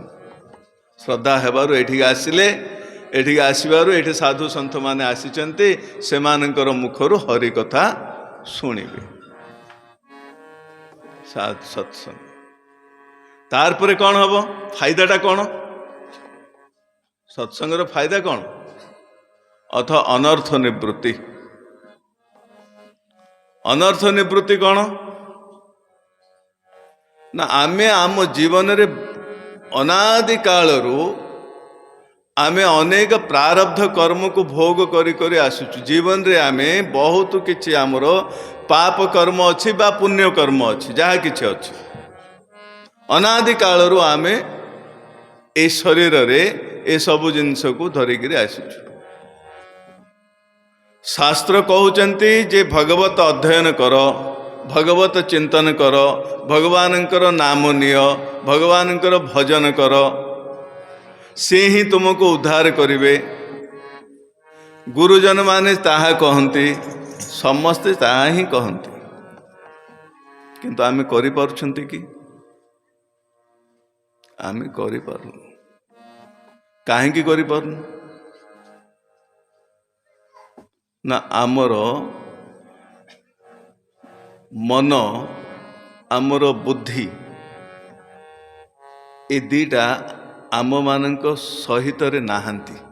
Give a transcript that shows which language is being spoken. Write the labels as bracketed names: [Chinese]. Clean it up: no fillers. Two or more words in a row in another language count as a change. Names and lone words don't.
[Odia] ଶ୍ରଦ୍ଧା ହେବାରୁ ଏଠି ଆସିଲେ, ଏଠି ଆସିବାରୁ ଏଠି ସାଧୁ ସନ୍ତ ମାନେ ଆସିଛନ୍ତି, ସେମାନଙ୍କର ମୁଖରୁ ହରି କଥା ଶୁଣିବେ, ସତ୍ସଙ୍ଗ। ତା ପରେ କଣ ହମ ଫାଇଦାଟା କଣ? ସତ୍ସଙ୍ଗର ଫାଇଦା କଣ? ଅଥ ଅନର୍ଥ ନିବୃତ୍ତି। ଅନର୍ଥ ନିବୃତ୍ତି କଣ ନା ଆମେ ଆମ ଜୀବନ ରେ ଅନାଦି କାଳରୁ ଆମେ ଅନେକ ପ୍ରାରବ୍ଧ କର୍ମ କୁ ଭୋଗ କରି କରି ଆସୁଛୁ। ଜୀବନ ରେ ଆମେ ବହୁତ କିଛି ଆମର ପାପ କର୍ମ ଅଛି ବା ପୁଣ୍ୟ କର୍ମ ଅଛି, ଯାହା କିଛି ଅଛି। ଅନାଦି କାଳରୁ ଆମେ ଏ ଶରୀର ରେ ଏ ସବୁ ଜିନିଷ କୁ ଧରିକି ଆସୁଛୁ। ଶାସ୍ତ୍ର କହୁଛନ୍ତି ଯେ ଭାଗବତ ଅଧ୍ୟୟନ କର, ଭଗବତ ଚିନ୍ତନ କର, ଭଗବାନଙ୍କର ନାମ ନିଅ, ଭଗବାନଙ୍କର ଭଜନ କର, ସେ ହିଁ ତୁମକୁ ଉଦ୍ଧାର କରିବେ। ଗୁରୁଜନ ମାନେ ତାହା କହନ୍ତି, ସମସ୍ତେ ତାହା ହିଁ କହନ୍ତି, କିନ୍ତୁ ଆମେ କରି ପାରୁଛନ୍ତି କି? ଆମେ କରି ପାରୁନୁ। କାହିଁକି କରି ପାରୁନୁ ନା ଆମର ମନ ଆମର ବୁଦ୍ଧି ଏ ଦିଟା ଆମ ମାନଙ୍କ ସହିତ ରେ ନାହାନ୍ତି।